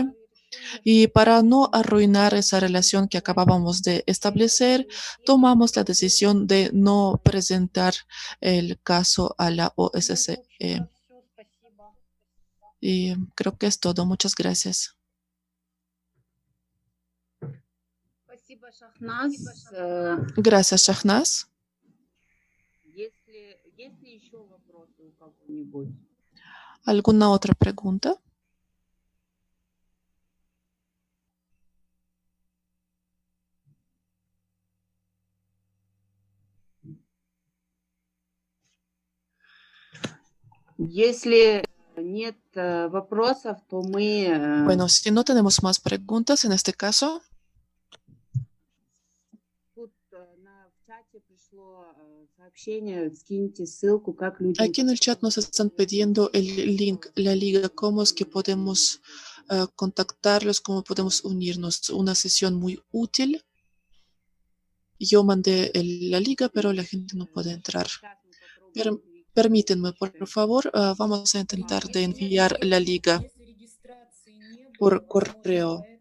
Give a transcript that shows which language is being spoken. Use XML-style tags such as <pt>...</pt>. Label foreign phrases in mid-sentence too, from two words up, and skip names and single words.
<es>Y para no arruinar esa relación que acabábamos de establecer, tomamos la decisión de no presentar el caso a la OSCE. Y creo que es todo. Muchas gracias.</es> <ru>Спасибо, Шахназ.</ru> <es>Gracias, Shahnaz.</es> <ru>Есть ли еще вопросы у кого-нибудь?</ru> <es>¿Alguna otra pregunta?</es> <ru>Если нет вопросов, то мы...</ru> <es>Bueno, si no tenemos más preguntas en este caso,</es> <ru>Тут в чате пришло сообщение, скиньте ссылку, как люди...</ru> <es>aquí en el chat nos están pidiendo el link, la liga, cómo es que podemos contactarlos, cómo podemos unirnos. Una sesión muy útil. Yo mandé la liga, pero la gente no puede entrar. Permítanme, por favor, vamos a intentar de enviar la liga por correo.</es>